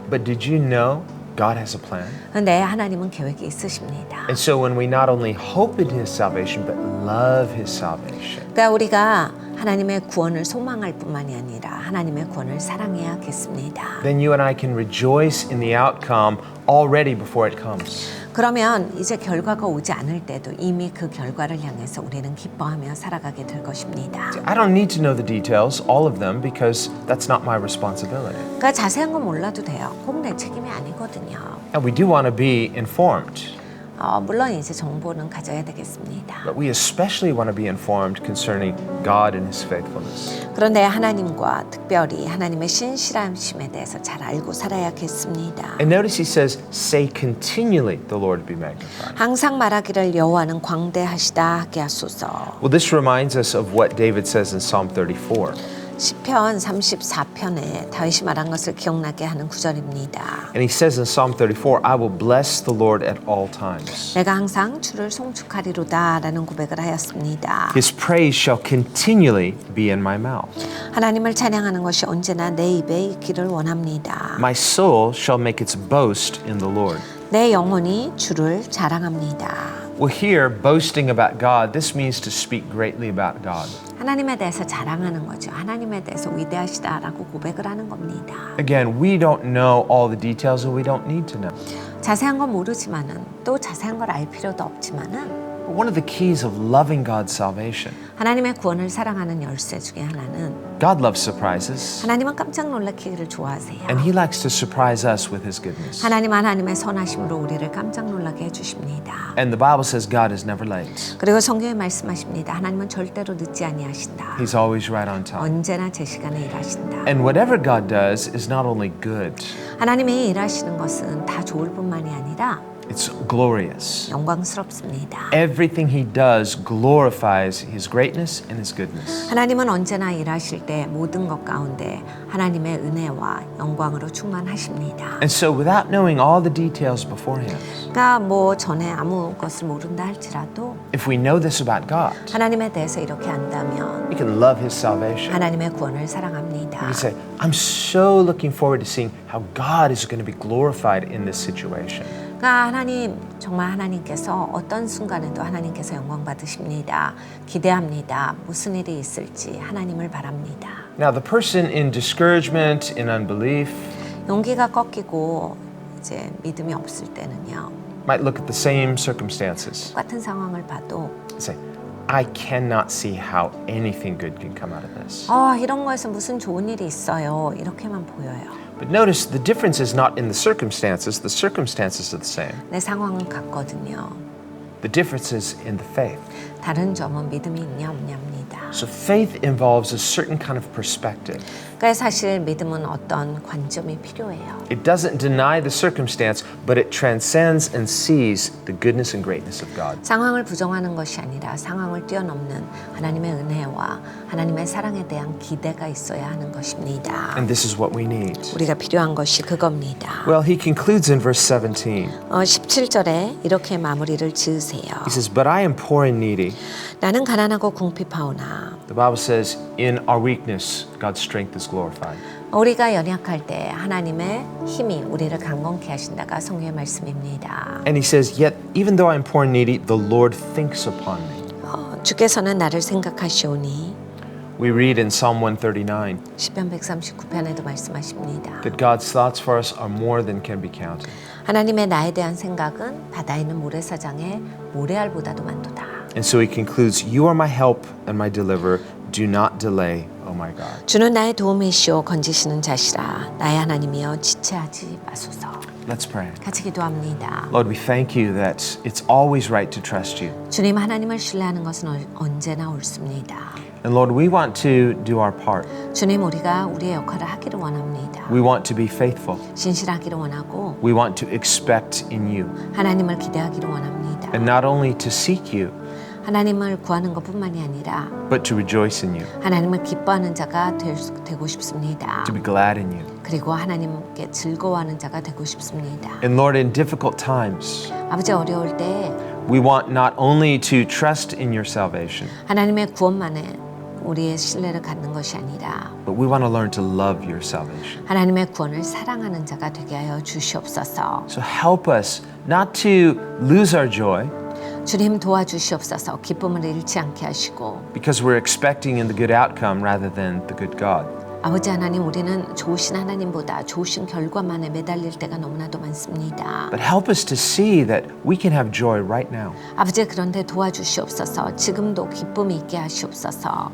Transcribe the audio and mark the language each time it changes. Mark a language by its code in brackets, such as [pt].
[en] But did you know God has a plan? [ko] 근데 하나님은 계획이 있으십니다. [en] And so when we not only hope in His salvation, but love His salvation, [ko] 그러니까 우리가 하나님의 구원을 소망할 뿐만이 아니라 하나님의 구원을 사랑해야겠습니다. [en] then you and I can rejoice in the outcome already before it comes. [ko] 그러면 이제 결과가 오지 않을 때도 이미 그 결과를 향해서 우리는 기뻐하며 살아가게 될 것입니다. [en] I don't need to know the details, all of them, because that's not my responsibility. [ko] 그러니까 자세한 건 몰라도 돼요. 꼭 내 책임이 아니거든요. [en] And we do want to be informed, [ko] 물론 이제 정보는 가져야 되겠습니다. [en] but we especially want to be informed concerning God and His faithfulness. [ko] 그런데 하나님과 특별히 하나님의 신실하심에 대해서 잘 알고 살아야겠습니다. [en] And notice He says, say continually, the Lord be magnified. [ko] 항상 말하기를 여호와는 광대하시다 하게 하소서. [en] Well, this reminds us of what David says in Psalm 34. [ko] 시편 34편에 다윗이 말한 것을 기억나게 하는 구절입니다. [en] And he says in Psalm 34, I will bless the Lord at all times. [ko] 내가 항상 주를 송축하리로다 라는 고백을 하였습니다. [en] His praise shall continually be in my mouth. [ko] 하나님을 찬양하는 것이 언제나 내 입에 있기를 원합니다. [en] My soul shall make its boast in the Lord. [ko] 내 영혼이 주를 자랑합니다. [en] Well, here, boasting about God, this means to speak greatly about God. [ko] 하나님에 대해서 자랑하는 거죠. 하나님에 대해서 위대하시다라고 고백을 하는 겁니다. [en] Again, we don't know all the details and we don't need to know. [ko] 자세한 건 모르지만은 또 자세한 걸 알 필요도 없지만은 [en] But one of the keys of loving God's salvation, [ko] 하나님의 구원을 사랑하는 열쇠 중에 하나는 [en] God loves surprises, [ko] 하나님은 깜짝 놀라키기를 좋아하세요. [en] and He likes to surprise us with His goodness. [ko] 하나님의 선하심으로 우리를 깜짝 놀라게 해주십니다. [en] And the Bible says God is never late. [ko] 그리고 성경에 말씀하십니다. 하나님은 절대로 늦지 아니하신다. [en] He's always right on time. [ko] 언제나 제 시간에 일하신다. [en] And whatever God does is not only good, [ko] 하나님이 일하시는 것은 다 좋을 뿐만이 아니라 [en] it's glorious. [ko] 영광스럽습니다. [en] Everything He does glorifies His greatness and His goodness. [ko] 하나님은 언제나 일하실 때 모든 것 가운데 하나님의 은혜와 영광으로 충만하십니다. [en] And so without knowing all the details beforehand, [ko] 그러니까 뭐 전에 아무 것을 모른다 할지라도 [en] if we know this about God, [ko] 하나님에 대해서 이렇게 안다면 [en] we can love His salvation. [ko] 하나님의 구원을 사랑합니다. [en] We can say, I'm so looking forward to seeing how God is going to be glorified in this situation. [ko] 그러니까 하나님 정말 하나님께서 어떤 순간에도 하나님께서 영광 받으십니다. 기대합니다. 무슨 일이 있을지 하나님을 바랍니다. [en] Now, the person in discouragement, in unbelief, [ko] 용기가 꺾이고 이제 믿음이 없을 때는요. [en] might look at the same circumstances [ko] 똑같은 상황을 봐도 [en] and say, I cannot see how anything good can come out of this. [ko] 이런 거에서 무슨 좋은 일이 있어요. 이렇게만 보여요. [en] But notice the difference is not in the circumstances are the same. [ko] 내 상황은 같거든요. [en] The difference is in the faith. [ko] 다른 점은 믿음이 있냐 없냐입니다. [en] So faith involves a certain kind of perspective. [ko] 그러니까 사실 믿음은 어떤 관점이 필요해요. [en] It doesn't deny the circumstance, but it transcends and sees the goodness and greatness of God. [ko] 상황을 부정하는 것이 아니라 상황을 뛰어넘는 하나님의 은혜와 하나님의 사랑에 대한 기대가 있어야 하는 것입니다. [en] And this is what we need. [ko] 우리가 필요한 것이 그겁니다. [en] Well, he concludes in verse 17. [ko] 17절에 이렇게 마무리를 지으세요. [en] He says, But I am poor and needy. [ko] 나는 가난하고 궁핍하오나 [en] The Bible says, In our weakness, God's strength is glorified. [ko] 우리가 연약할 때 하나님의 힘이 우리를 강건케 하신다가 성경의 말씀입니다. [en] And he says, Yet even though I am poor and needy, the Lord thinks upon me. [ko] 주께서는 나를 생각하시오니 [en] We read in Psalm 139 [ko] 시편 139편에도 말씀하십니다. [en] that God's thoughts for us are more than can be counted. [ko] 하나님의 나에 대한 생각은 바다에 있는 모래사장의 모래알보다도 많도다. [en] And so he concludes, You are my help and my deliverer. Do not delay, oh my God. [ko] 주는 나의 도움이시오 건지시는 자시라. 나의 하나님이여 지체하지 마소서. [en] Let's pray. [ko] 같이 기도합니다. [en] Lord, we thank you that it's always right to trust you. [ko] 주님 하나님을 신뢰하는 것은 언제나 옳습니다. [en] And Lord, we want to do our part. [ko] 주님 우리가 우리의 역할을 하기를 원합니다. [en] We want to be faithful. [ko] 신실하기를 원하고 [en] We want to expect in you. [ko] 하나님을 기대하기를 원합니다. [en] And not only to seek you, [ko] 하나님을 구하는 것뿐만이 아니라 [en] but to rejoice in you, [ko] 하나님을 기뻐하는 자가 되고 싶습니다. [en] to be glad in you. [ko] 그리고 하나님께 즐거워하는 자가 되고 싶습니다. [en] And Lord, in difficult times, [ko] 아버지 어려울 때 [en] we want not only to trust in your salvation, [ko] 하나님의 구원만에 우리의 신뢰를 갖는 것이 아니라 [en] but we want to learn to love your salvation. [ko] 하나님의 구원을 사랑하는 자가 되게 하여 주시옵소서. [en] So help us not to lose our joy [ko] 주님 도와주시옵소서. 기쁨을 잃지 않게 하시고 [en] because we're expecting in the good outcome rather than the good God. [ko] 아버지 하나님 우리는 좋으신 하나님보다 좋으신 결과만에 매달릴 때가 너무나도 많습니다. [en] But help us to see that we can have joy right now [ko] 아버지 그런데 도와주시옵소서. 지금도 기쁨이 있게 하시옵소서.